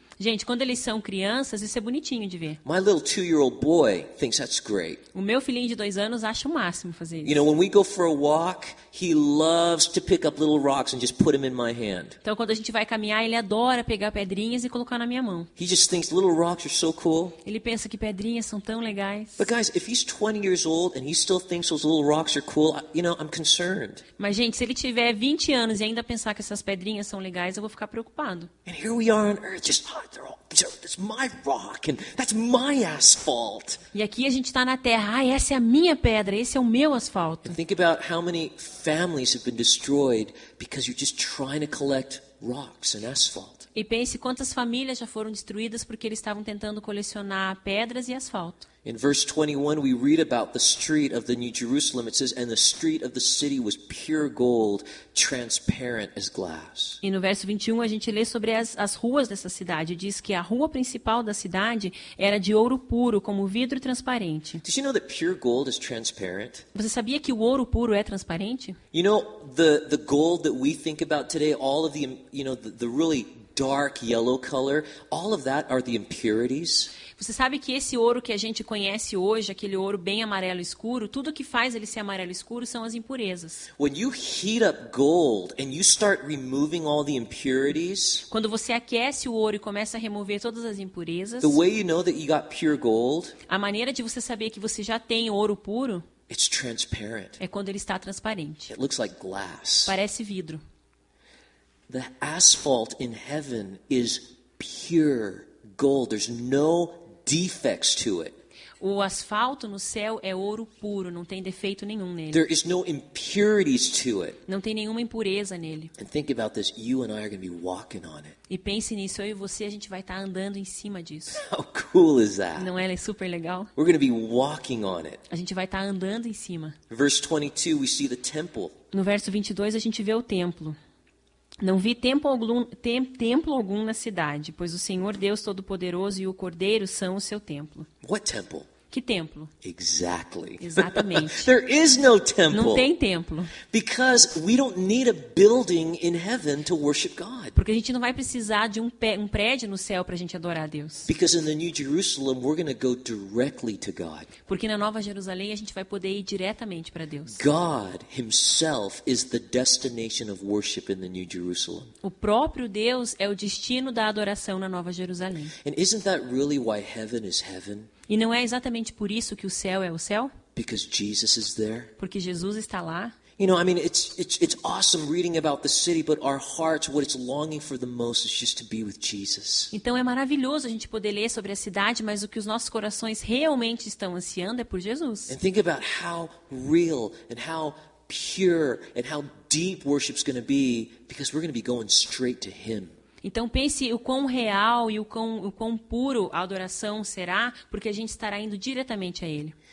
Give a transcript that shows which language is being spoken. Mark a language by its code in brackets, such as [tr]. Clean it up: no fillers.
[pt] Gente, quando eles são crianças, isso é bonitinho de ver. [en] My little 2-year-old boy thinks that's great. [pt] O meu filhinho de 2 anos acha o máximo fazer [en] You [pt] isso. [en] know, when we go for a walk, he loves to pick up little rocks and just put them in my hand. [pt] Então, quando a gente vai caminhar, ele adora pegar pedrinhas e colocar na minha mão. [en] He just thinks little rocks are so cool. [pt] Ele pensa que pedrinhas são tão legais. [en] But guys, if he's 20 years old and he still thinks those little rocks are cool, I'm concerned. [pt] Mas, gente, se ele tiver 20 anos e ainda pensar que essas pedrinhas são legais, eu vou ficar preocupado. [en] And here we are on earth, just, that's my rock and that's my asphalt. [pt] E aqui a gente está na terra. Essa é a minha pedra, esse é o meu asfalto. [en] And think about how many families have been destroyed because you're just trying to collect rocks and asphalt. [pt] E pense quantas famílias já foram destruídas porque eles estavam tentando colecionar pedras e asfalto. [en] In verse 21, we read about the street of the New Jerusalem. It says, and the street of the city was pure gold, transparent as glass. [pt] E no verso 21 a gente lê sobre as ruas dessa cidade. Diz que a rua principal da cidade era de ouro puro, como vidro transparente. [en] Did you know that pure gold is transparent? [pt] Você sabia que o ouro puro é transparente? [en] You know, the gold that we think about today, all of the really dark yellow color, all of that are the impurities. [pt] Você sabe que esse ouro que a gente conhece hoje, aquele ouro bem amarelo escuro, tudo que faz ele ser amarelo escuro são as impurezas. [en] When you heat up gold and you start removing all the impurities, [pt] Quando você aquece o ouro e começa a remover todas as impurezas, [en] the way you know that you got pure gold, [pt] a maneira de você saber que você já tem ouro puro [en] it's transparent. [pt] é quando ele está transparente. [en] It looks like glass. [pt] Parece vidro. [en] The asphalt in heaven is pure gold. There's no defects to it. [pt] O asfalto no céu é ouro puro, não tem defeito nenhum nele. [en] There is no impurities to it. [pt] Não tem nenhuma impureza nele. [en] And think about this, you and I are going to be walking on it. [pt] E pense nisso, eu e você, a gente vai estar andando em cima disso. [en] How cool is that? [pt] Não é super legal? [en] We're going to be walking on it. [pt] A gente vai estar andando em cima. [en] Verse 22, we see the temple. [pt] No verso 22 a gente vê o templo. Não vi templo algum na cidade, pois o Senhor Deus Todo-Poderoso e o Cordeiro são o seu templo. [en] What temple? [pt] Que templo? [en] Exactly. [pt] Exatamente. [en] There is no temple. [pt] Não tem templo. [en] Because we don't need a building in heaven to worship God. [pt] Porque a gente não vai precisar de um prédio no céu para a gente adorar a Deus. [en] Because in the New Jerusalem, we're going to go directly to God. [pt] Porque na Nova Jerusalém a gente vai poder ir diretamente para Deus. [en] God himself is the destination of worship in the New Jerusalem. [pt] O próprio Deus é o destino da adoração na Nova Jerusalém. [en] And isn't that really why heaven is heaven? [pt] E não é exatamente por isso que o céu é o céu? [en] Because Jesus is there? [pt] Porque Jesus está lá. [en] You know, I mean, it's awesome reading about the city, but our hearts, what it's longing for the most is just to be with Jesus. [pt] Então é maravilhoso a gente poder ler sobre a cidade, mas o que os nossos corações realmente estão ansiando é por Jesus. [en] And think about how real and how pure and how deep worship's going to be, because we're going to be going straight to him. [pt] Então pense o quão real e o quão puro a adoração será, porque a gente estará indo diretamente a Ele.